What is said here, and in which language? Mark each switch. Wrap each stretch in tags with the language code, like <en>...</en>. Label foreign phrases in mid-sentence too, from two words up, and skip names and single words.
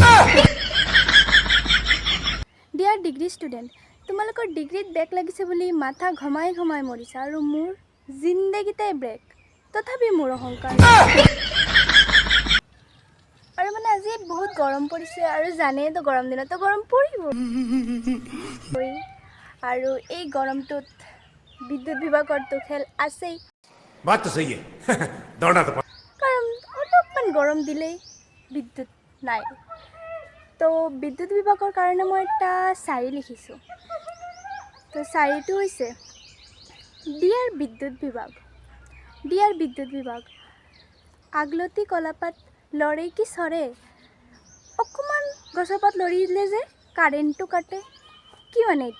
<en>dear degree student,</en> <as>তোমালোকৰ ডিগ্ৰীত ব্ৰেক লাগিছে বুলি মাথা ঘমাই মৰিছা, আৰু মোৰ জিন্দগীতেই ব্ৰেক, তথাপি মোৰ অহংকাৰ। আৰু মানে আজি বহুত গৰম পৰিছে, আৰু জানেইতো গৰম দিনতো গৰম পৰিব। আৰু এই গৰমটোত বিদ্যুৎ বিভাগৰতো খেল আছেই।</as> <hi>बात तो सही है दौड़ना तो पड़ता है।</hi> <as>কাৰণ অলপমান গৰম দিলেই বিদ্যুৎ নাই। তো বিদ্যুৎ বিভাগৰ কাৰণে মই এটা শাৰী লিখিছোঁ। তো শাৰীটো হৈছে, ডিয়াৰ বিদ্যুৎ বিভাগ, আগলতি কলাপাত লৰে কি চৰে, অকণমান গছৰ পাত লৰি দিলে যে কাৰেণ্টটো কাটে, কি মানে এইটো?</as>